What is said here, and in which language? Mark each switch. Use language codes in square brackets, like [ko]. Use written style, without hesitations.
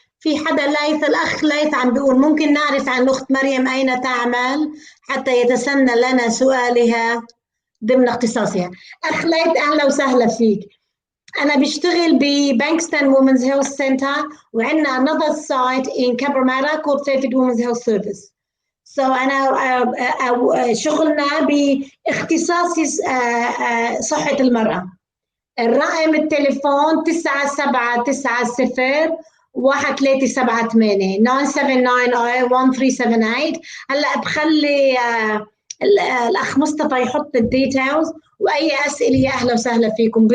[ar] في حدا الأخ ليث عم بيقول ممكن نعرف عن الأخت مريم أين تعمل حتى يتسنى لنا سؤالها ضمن اختصاصها. أخ ليث أهلا وسهلا فيك. أنا بشتغل ببانكستون Women's Health Center وعندنا [en] another site in Cabramatta called Fairfield Women's Health Service. [ar] So أنا شغلنا باختصاصي صحة المرأة. الرقم التليفون 9790 1378 9790 هلا بخلي الاخ مصطفى يحط الديتيلز واي اسئله يا اهلا وسهلا فيكم.